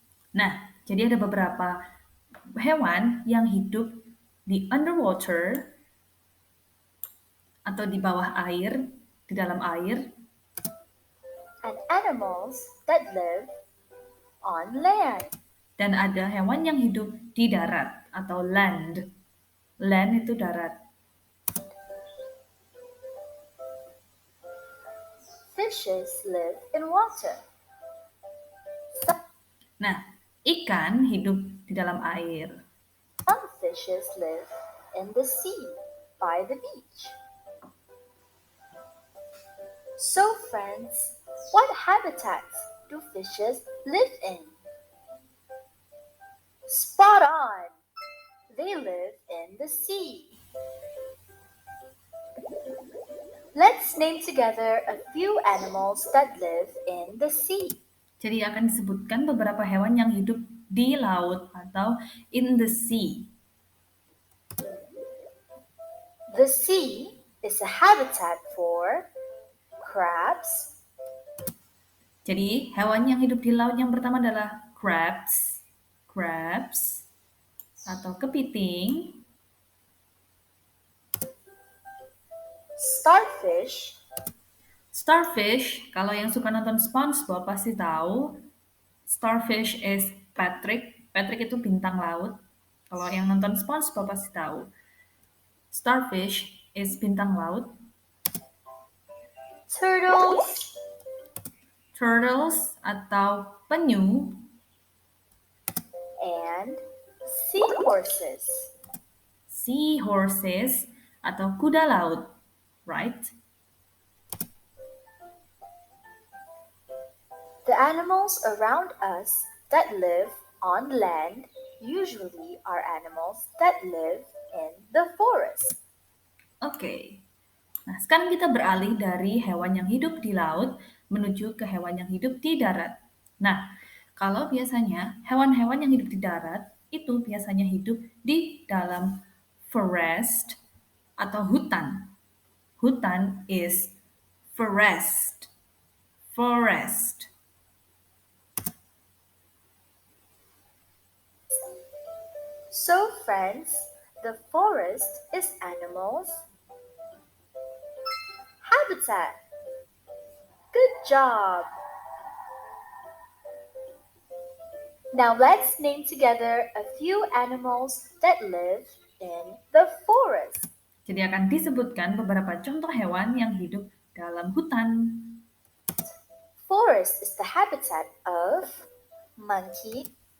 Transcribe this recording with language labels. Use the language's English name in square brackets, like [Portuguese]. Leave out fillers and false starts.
[Indonesian] Nah, jadi ada beberapa hewan yang hidup di underwater atau di bawah air, di dalam air, [English] and animals that live on land. [Indonesian] dan ada hewan yang hidup di darat atau land. Land itu darat. [English] Fishes live in water. [Indonesian] Nah, ikan hidup di dalam air. [English] Some fishes live in the sea by the beach. So, friends, what habitats do fishes live in? Spot on! They live in the sea. Let's name together a few animals that live in the sea. [Indonesian] Jadi akan disebutkan beberapa hewan yang hidup di laut atau [English] in the sea. The sea is a habitat for crabs, [Indonesian] Jadi hewan yang hidup di laut yang pertama adalah crabs, crabs atau kepiting, [English] starfish, [Indonesian] starfish. Kalau yang suka nonton SpongeBob pasti tahu. [English] Starfish is Patrick. [Indonesian] Patrick itu bintang laut. Kalau yang nonton SpongeBob pasti tahu. Starfish is bintang laut. [English] turtles, [Indonesian] turtles atau penyu, [English] and seahorses. [Indonesian] seahorses atau kuda laut, right? [English] The animals around us that live on land usually are animals that live in the forest. Oke. [Indonesian] Nah, sekarang kita beralih dari hewan yang hidup di laut menuju ke hewan yang hidup di darat. Nah, kalau biasanya hewan-hewan yang hidup di darat itu biasanya hidup di dalam forest atau hutan. [English] Hutan is forest. Forest. So, friends, the forest is animals' habitat. Good job! Now let's name together a few animals that live in the forest. [Indonesian] Jadi akan disebutkan beberapa contoh hewan yang hidup dalam hutan. [English] Forest is the habitat of monkeys,